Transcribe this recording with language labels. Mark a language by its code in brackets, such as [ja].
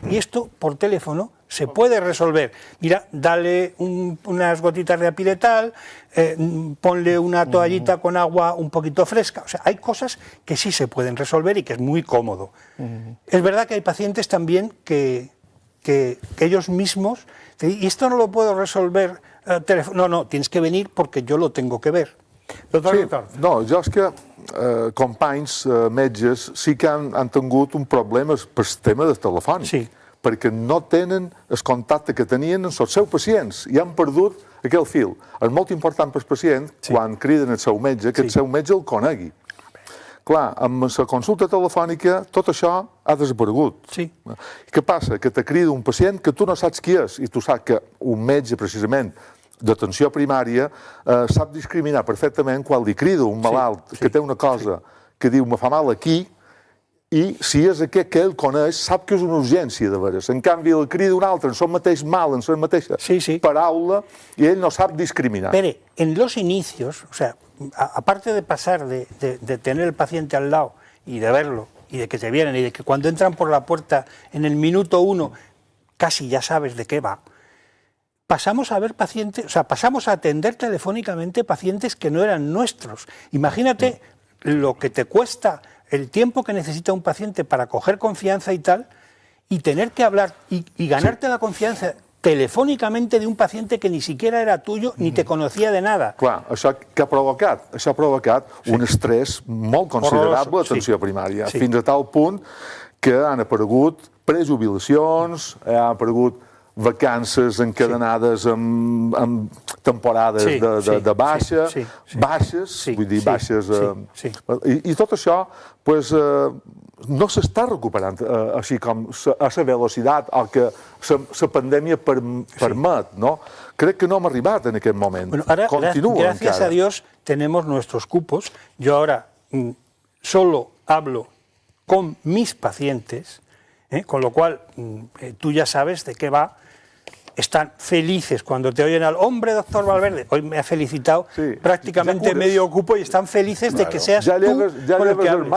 [es] Y esto por teléfono se puede resolver. Mira, dale unas gotitas de apiretal, ponle una toallita con agua un poquito fresca. O sea, hay cosas que sí se pueden resolver y que es muy cómodo. Es verdad que hay pacientes también que ellos mismos, y esto no lo puedo resolver teléfono. No, tienes que venir porque yo lo tengo que ver. [ca] Sí, no, jo és que companys, metges, sí que han tingut un problema per el tema del telefònic, perquè no tenen el contacte que tenien amb els seus pacients i han perdut aquell fil. És molt important per al pacient, quan criden el seu metge, que el seu metge el conegui. Clar, amb la consulta telefònica tot això ha desaparegut. Què passa? Que te crida un pacient que tu no saps qui és i tu saps que un metge, precisament, d'atenció primària, sap discriminar perfectament quan li crida un malalt que té una cosa que diu me fa mal aquí i si és aquest que ell coneix sap que és una urgència de veres. En canvi, el crida un altre en el mateix mal, en la mateixa paraula i ell no sap discriminar. [es] Pere, en los inicios, o sea, aparte de pasar de tener el paciente al lado y de verlo, y de que te vienen, y de que cuando entran por la puerta en el minuto 1 casi ya sabes de qué va, pasamos a ver pacientes, o sea, pasamos a atender telefónicamente pacientes que no eran nuestros. Imagínate lo que te cuesta, el tiempo que necesita un paciente para coger confianza y tal, y tener que hablar y ganarte la confianza telefònicamente [ca] d'un pacient [es] que ni siquiera era tuyo ni te conocía de nada. [ca] Clar, això què ha provocat? Això ha provocat un estrès molt considerable a l'atenció primària, fins a tal punt que han aparegut prejubilacions, han aparegut vacances encadenades amb temporades de baixa, baixes, vull dir, baixes... I tot això, doncs, no s'està recuperant així com a la velocitat que la pandèmia permet, no? Crec que no hem arribat en aquest moment. [es] Ahora, gracias a Dios, tenemos nuestros cupos. Yo ahora solo hablo con mis pacientes, con lo cual tú ya sabes de qué va. Están felices cuando te oyen al hombre, doctor Valverde. Hoy me ha felicitado prácticamente medio cupo y están felices de que seas tú con el que hables.